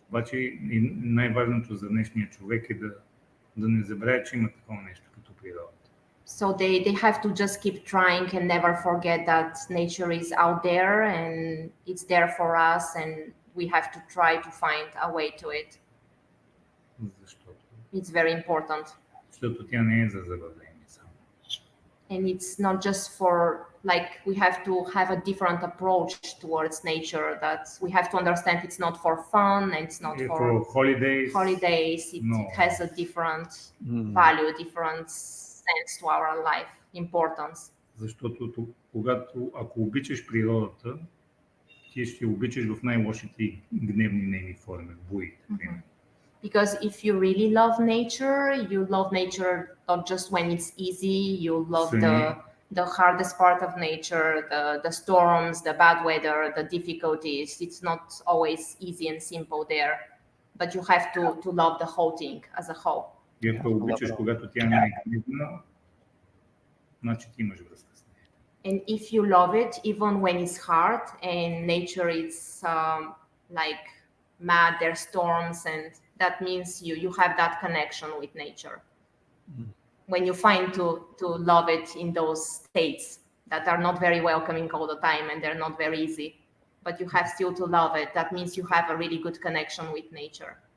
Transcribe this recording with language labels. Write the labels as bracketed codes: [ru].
[bg] Обаче най-важното за днешния човек е да не забравя, че има такова нещо като природата. [en] So they have to just keep trying and never forget that nature is out there and it's there for us, and we have to try to find a way to it. [bg] Защото? [en] It's very important. [bg] Защото тя не е за забавление само. [en] And it's not just for, like, we have to have a different approach towards nature, that we have to understand it's not for fun and it's not for holidays. It has a different value, different sense to our life, importance. [bg] Защото ако обичаш природата, ти ще обичаш в най-лошите гневни нейни форми, буите. [en] Because if you really love nature, you love nature not just when it's easy, you love the hardest part of nature, the storms, the bad weather, the difficulties. It's not always easy and simple there, but you have to love the whole thing as a whole. [bg] И ако обичаш, когато тя не е гневна, значи ти имаш връзка с нея. [en] And if you love it, even when it's hard and nature is like mad, there's storms, and that means you have that connection with nature. When you find to love it in those states that are not very welcoming all the time and they're not very easy, but you have still to love it, that means you have a really good connection with nature.